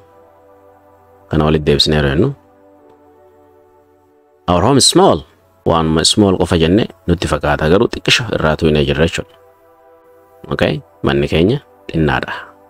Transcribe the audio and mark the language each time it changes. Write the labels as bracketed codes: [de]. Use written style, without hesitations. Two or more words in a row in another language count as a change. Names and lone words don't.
[om] Kana walitti deebisnee jennu. [en] Our home is small. [om] Waan small qofa jenne nutti fakkaata garuu xiqqisho irraa tuyinee jirra jechuudha. [en] Okay? [om] Manni keenya xinnaadha.